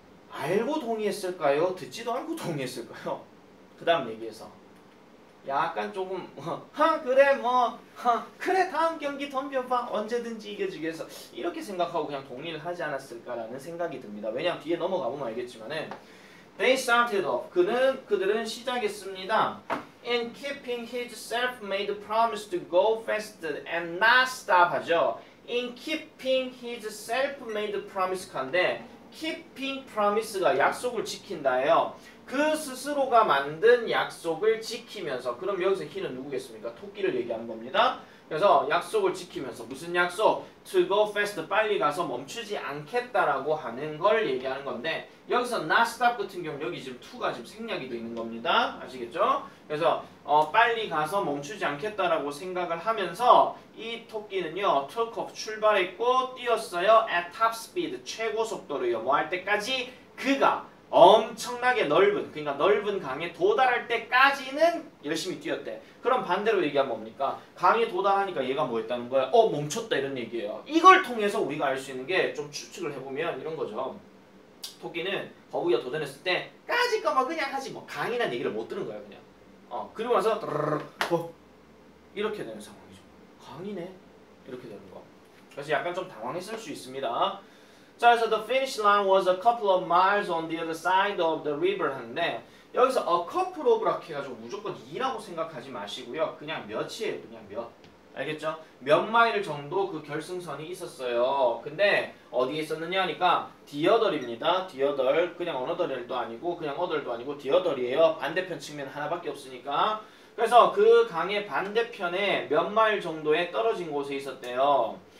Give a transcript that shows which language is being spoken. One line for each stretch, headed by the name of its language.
Korean: 알고 동의했을까요? 듣지도 않고 동의했을까요? 그 다음 얘기해서 약간 조금 그래 그래 다음 경기 덤벼봐 언제든지 이겨주겠어 이렇게 생각하고 그냥 동의를 하지 않았을까라는 생각이 듭니다. 왜냐하면 뒤에 넘어가보면 알겠지만은
English: They started off.
Korean: 그들은 시작했습니다.
English: In keeping his self-made promise to go fast and not stop
Korean: 하죠.
English: In keeping his self-made promise
Korean: 간데
English: keeping promise가
Korean: 약속을 지킨다예요. 그 스스로가 만든 약속을 지키면서 그럼 여기서 he는 누구겠습니까? 토끼를 얘기하는 겁니다. 그래서 약속을 지키면서 무슨 약속?
English: To go fast
Korean: 빨리 가서 멈추지 않겠다라고 하는 걸 얘기하는 건데 여기서
English: not stop
Korean: 같은 경우 여기 지금 to가 지금 생략이 되어 있는 겁니다. 아시겠죠? 그래서 빨리 가서 멈추지 않겠다라고 생각을 하면서 이 토끼는요
English: took off
Korean: 출발했고 뛰었어요
English: at top speed
Korean: 최고 속도로요. 뭐 할 때까지? 그가 엄청나게 넓은 그러니까 넓은 강에 도달할 때까지는 열심히 뛰었대. 그럼 반대로 얘기하면 뭡니까? 강에 도달하니까 얘가 뭐 했다는 거야? 멈췄다 이런 얘기예요. 이걸 통해서 우리가 알 수 있는 게 좀 추측을 해보면 이런 거죠. 토끼는 거북이가 도전했을 때 까짓거 뭐 그냥 하지 뭐 강이란 얘기를 못 들은 거야 그냥. 그리고 나서 이렇게 되는 상황이죠. 강이네 이렇게 되는 거. 그래서 약간 좀 당황했을 수 있습니다. 자, 그래서
English: the finish line was a couple of miles on the other side of the river
Korean: 하는데 여기서
English: a couple of라고 해가지고
Korean: 무조건 2라고 생각하지 마시고요. 그냥 몇이에요. 그냥 몇. 알겠죠? 몇 마일 정도 그 결승선이 있었어요. 근데 어디에 있었느냐 하니까
English: the other
Korean: 입니다. the other. 그냥 another도 아니고 그냥 other도 아니고 the other이에요. 반대편 측면 하나밖에 없으니까. 그래서 그 강의 반대편에 몇 마일 정도에 떨어진 곳에 있었대요.